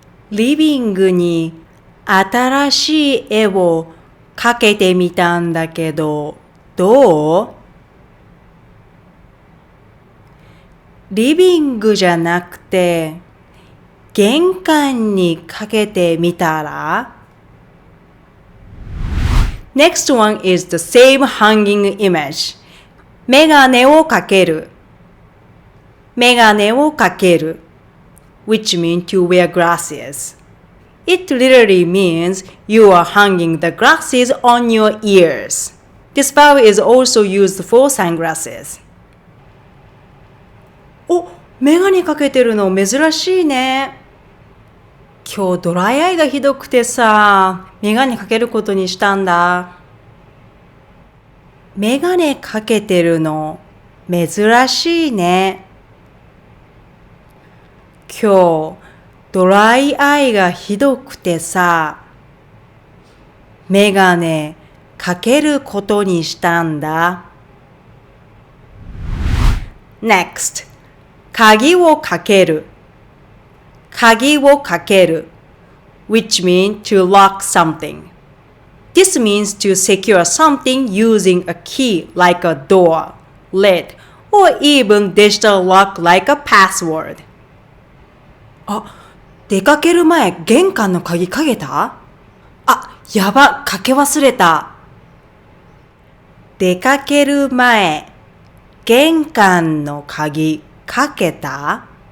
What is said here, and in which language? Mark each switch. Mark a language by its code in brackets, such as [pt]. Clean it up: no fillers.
[ja] リビングに新しい絵を描けてみたんだけど、どう？リビングじゃなくて、玄関にかけてみたら？ [en] Next one is the same hanging image. [ja] メガネをかける。メガネをかける。 [en] which means to wear glasses. It literally means you are hanging the glasses on your ears. This verb is also used for sunglasses. お、 [ja] メガネかけてるの珍しいね。今日ドライアイがひどくてさ、メガネかけることにしたんだ。メガネかけてるの珍しいね。今日ドライアイがひどくてさ、メガネかけることにしたんだ。 [en] Next, 鍵をかける。鍵をかける which means to lock something. This means to secure something using a key like a door, lid, or even digital lock like a password. [ja] あ、出かける前玄関の鍵かけた？あ、やば、かけ忘れた。出かける前玄関の鍵かけた？